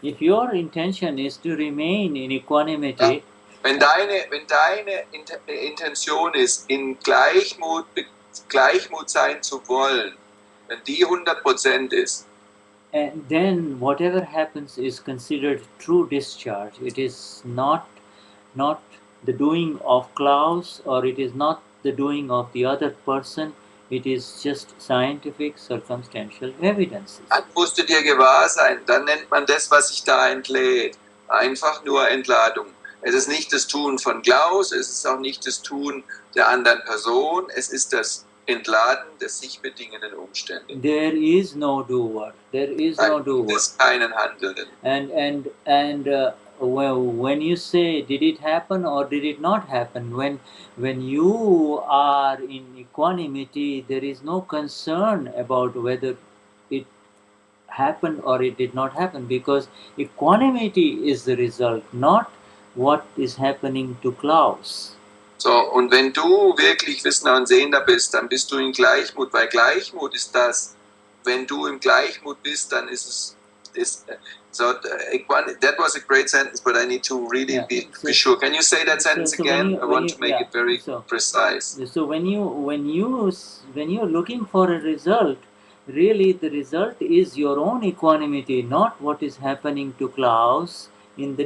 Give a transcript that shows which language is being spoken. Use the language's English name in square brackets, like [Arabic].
[English] If your intention is to remain in equanimity, [German] ja. Wenn deine Intention ist, in Gleichmut sein zu wollen, wenn die 100% ist, [English] and then whatever happens is considered true discharge. It is not the doing of Klaus, or it is not the doing of the other person. It is just scientific, circumstantial evidences. [German] Dann musst du dir gewahr sein. Dann nennt man das, was sich da entlädt, einfach nur Entladung. Es ist nicht das Tun von Klaus, es ist auch nicht das Tun der anderen Person, es ist das Entladen des sich bedingenden Umständen. [English] There is no doer. There is no doer. [German] Es ist keinen Handelnden. [English] And well, when you say, did it happen or did it not happen? When you are in equanimity, there is no concern about whether it happened or it did not happen, because equanimity is the result, not what is happening to Klaus. [German] So, und wenn du wirklich Wissender und Sehender bist, dann bist du in Gleichmut, weil Gleichmut ist das. Wenn du im Gleichmut bist, dann ist es. [English] So, that was a great sentence, but I need to really be sure. Can you say that sentence again? I want to make it very precise. So when you're looking for a result, really the result is your own equanimity, not what is happening to Klaus in the